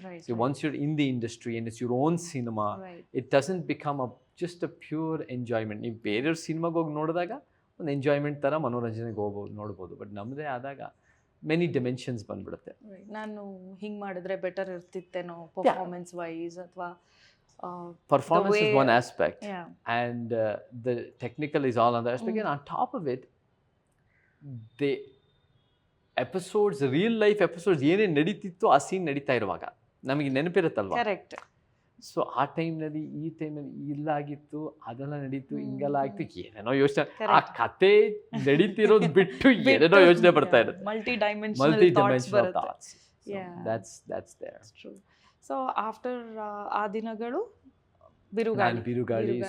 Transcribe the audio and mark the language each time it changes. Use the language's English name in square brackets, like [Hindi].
[English] So once you're in the industry and it's your own cinema, it doesn't become just a pure enjoyment. [Kannada] ನೀವು ಬೇರೆಯವ್ರ ಸಿನಿಮಾಗೆ ಹೋಗಿ ನೋಡಿದಾಗ ಒಂದು ಎಂಜಾಯ್ಮೆಂಟ್ ಥರ ಮನೋರಂಜನೆಗೆ ಹೋಗ್ಬೋದು, ನೋಡ್ಬೋದು. ಬಟ್ ನಮ್ಮದೇ ಆದಾಗ ಮೆನಿ ಡಿಮೆನ್ಷನ್ಸ್ ಬಂದ್ಬಿಡುತ್ತೆ. ನಾನು ಹಿಂಗೆ ಮಾಡಿದ್ರೆ ಬೆಟರ್ ಇರ್ತಿತ್ತೇನೋ ಪರ್ಫಾರ್ಮೆನ್ಸ್ ವೈಸ್, ಅಥವಾ [English] performance is one aspect, and the technical is all other aspect. And on top of it, the episodes, real life episodes [Kannada] ಏನೇನು ನಡೀತಿತ್ತು ಆ ಸೀನ್ ನಡೀತಾ ಇರುವಾಗ ನಮಗೆ ನೆನಪಿರುತ್ತಲ್ವಾ? [English] Correct. [Kannada] ಸೊ ಆ ಟೈಮ್ನಲ್ಲಿ ಈ ಟೈಮಲ್ಲಿ ಇಲ್ಲಾಗಿತ್ತು, ಅದೆಲ್ಲ ನಡೀತು, ಹಿಂಗೆಲ್ಲ ಆಯ್ತು, ಏನೇನೋ ಯೋಚನೆ, ಆ ಕತೆ ನಡೀತಿರೋದು ಬಿಟ್ಟು ಏನೇನೋ ಯೋಚನೆ ಬರ್ತಾ ಇರುತ್ತೆ. [English] Multi dimensional thoughts. that's there. True. So after ಆ ದಿನಗಳು ಬಿರುಗಾಳಿ,